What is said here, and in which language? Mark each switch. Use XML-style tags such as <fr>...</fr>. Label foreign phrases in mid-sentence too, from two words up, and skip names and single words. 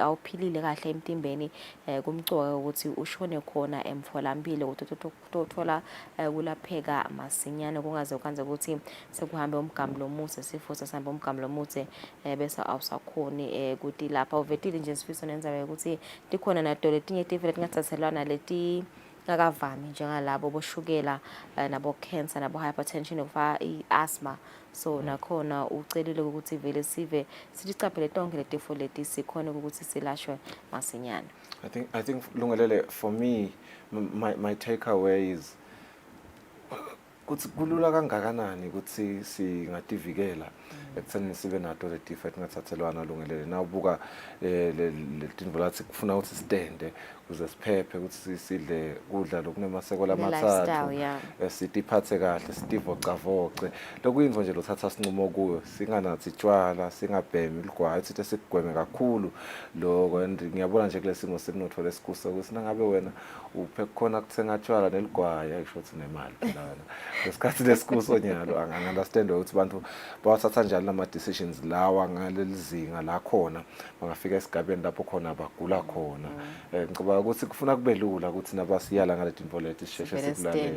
<ss>awuphilile kahle emtimbeni kumcoka ukuthi ushone khona emtholampilo ukuthi utothola kulapheka masinyane kungaze kwanze ukuthi sekuhambe umgamu lomude sifo sesihamba umgamu lomude bese awusakhoni ukuthi lapha uvetile nje sifiso nenza ukuthi likhona nato letinye tifo letingathathelwana leti ngakavami njengalabo boshukela nabo cancer nabo hypertension okufa iasthma so nakhona ucelile ukuthi vele sive sizicaphele tonke letifo leti sikhona ukuthi silashwe masinyane.</ss> <en>I think Lungelele, for me my takeaway is</en> <ss>kuthi kulula kangakanani ukuthi singadivikela ekutheni sibe nato le tifo etingathathelwana lungelele nawubuka letinto lathi kufuna ukuthi stende ukuze siphephe ukuthi sidle kudla lokunemaseko lamathathu sitiphathe kahle sitivocavoce lokuyinto nje lothatha sinqumo kuyo singanathi tshwala singabhemi ligwayi sithi sikugweme kakhulu lokho and ngiyabona nje kulesimo semnotho lesikuso ukuthi nangabe wena uphe khona kuthenga tshwala neligwayi ayisho ukuthi nemali lana lesikhathi lesikuso nyalo angiunderstand ukuthi abantu bawathatha njalo lama decisions lawa ngalelizinga la khona bangafika esigabeni lapho khona bagula khona ngicabanga ukuthi kufuna kube lula ukuthi nabasiyala ngale dinto lethu sisheshe sikulalele</ss>